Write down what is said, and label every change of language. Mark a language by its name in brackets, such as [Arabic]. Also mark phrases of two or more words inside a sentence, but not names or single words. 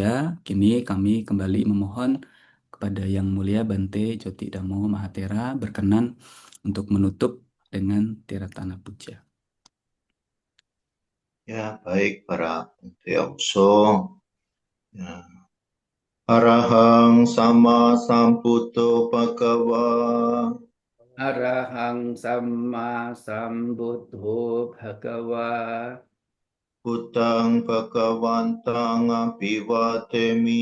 [Indonesian] Kini kami kembali memohon kepada Yang Mulia Bante Joti Damo Mahatera berkenan untuk menutup dengan Tiratana Puja. Ya, baik para Teokso. Ya. [Pali] Arahang sama sambuddho bhagava. Arahang sama sambuddho bhagawa. Buddhang bhagavantang abhiwademi.